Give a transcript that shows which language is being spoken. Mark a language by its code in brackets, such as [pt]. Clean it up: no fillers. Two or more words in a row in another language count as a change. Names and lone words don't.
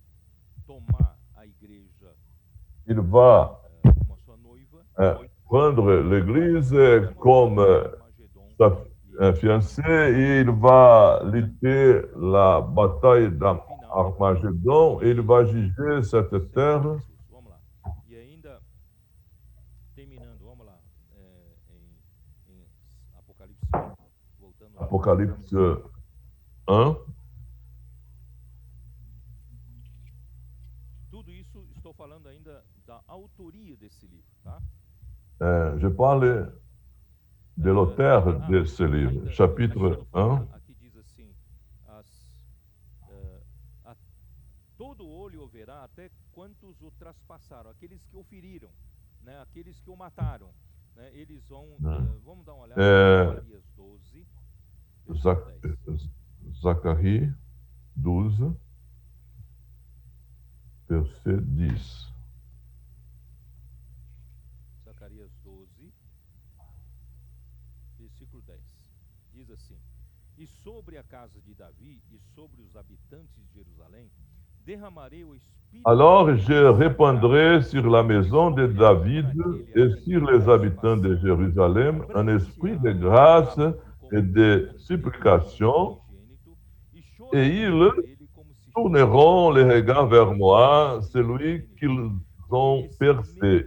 [fr] Il va prendre l'Église comme sa fiancée et il va lutter la bataille d'Armagédon et il va juger cette terre. Apocalypse 1. [pt] Tudo isso estou falando ainda da autoria desse livro, tá? [fr] Je parle de l'auteur de ce livre, chapitre 1. [pt] Aqui diz assim: todo olho o verá, até quantos o traspassaram, aqueles que o feriram, né? Aqueles que o mataram, né? Eles vão, vamos dar uma olhada em Zacarias 12. [fr] Zacharie 12, verset 10. [pt] Zacarias 12, versículo 10. Diz assim: E sobre a casa de Davi e sobre os habitantes de Jerusalém, derramarei o Espírito. [fr] Alors je répandrai sur la maison de David et sur les habitants de Jérusalem un esprit de grâce et de supplication, et ils tourneront les regards vers moi, celui qu'ils ont percé.